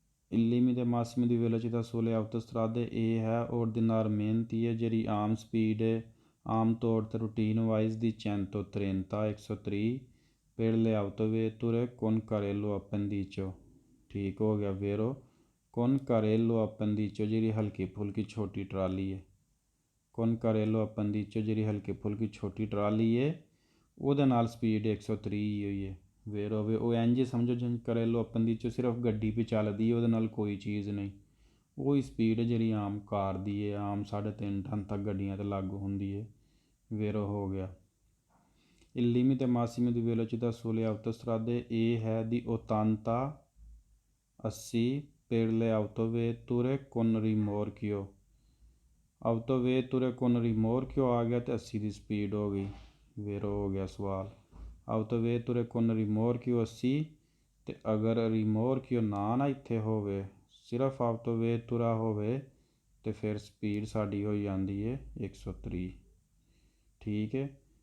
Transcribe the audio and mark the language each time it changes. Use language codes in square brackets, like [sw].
[it] Il limite massimo di velocità sulle autostrade [pa] ਇਹ ਹੈ [it] ordinariamente [pa] ਹੈ ਜਿਹੜੀ ਆਮ ਸਪੀਡ ਹੈ ਆਮ ਤੌਰ 'ਤੇ ਰੂਟੀਨ ਵਾਈਜ਼ ਦੀ [it] 130 130 per le autovetture con carrello appendicio। [pa] ਠੀਕ ਹੋ ਗਿਆ। [it] vero con carrello appendicio [pa] ਜਿਹੜੀ ਹਲਕੀ ਫੁਲਕੀ ਛੋਟੀ ਟਰਾਲੀ ਹੈ ਕੋਨਕਾਰੇਲੋ ਆਪੰਦੀਚੋ ਜਿਹੜੀ ਹਲਕੀ ਫੁਲਕੀ ਛੋਟੀ ਟਰਾਲੀ ਹੈ ਉਹਦੇ ਨਾਲ ਸਪੀਡ 130 ਹੋਈ ਹੈ। ਵੇਰ ਹੋਵੇ ਉਹ ਇੰਝ ਸਮਝੋ ਜਿਵੇਂ ਕਰੇਲੋ ਆਪੰਦੀਚੋ ਸਿਰਫ ਗੱਡੀ 'ਤੇ ਚੱਲਦੀ ਹੈ, ਉਹਦੇ ਨਾਲ ਕੋਈ ਚੀਜ਼ ਨਹੀਂ। ਉਹੀ ਸਪੀਡ ਜਿਹੜੀ ਆਮ ਕਾਰ ਦੀ ਹੈ, ਆਮ 3.5 ਟਨ ਤੱਕ ਗੱਡੀਆਂ 'ਤੇ ਲਾਗੂ ਹੁੰਦੀ ਹੈ। ਵੇਰੋ ਹੋ ਗਿਆ। [it] Il limite massimo di velocità sulle autostrade è di 80 80 per le autovetture con rimorchio। autovetture con rimorchio [pa] ਆ ਗਿਆ ਤੇ 80 ਦੀ ਸਪੀਡ ਹੋ ਗਈ। ਵੇਰੋ ਹੋ ਗਿਆ ਸਵਾਲ। [it] autovetture con rimorchio [pa] 80 ਤੇ ਅਗਰ rimorchio ਨਾ ਇੱਥੇ ਹੋਵੇ, ਸਿਰਫ autovettura ਹੋਵੇ ਤੇ ਫਿਰ ਸਪੀਡ ਸਾਡੀ ਹੋ ਜਾਂਦੀ ਹੈ 130। ਠੀਕ ਹੈ।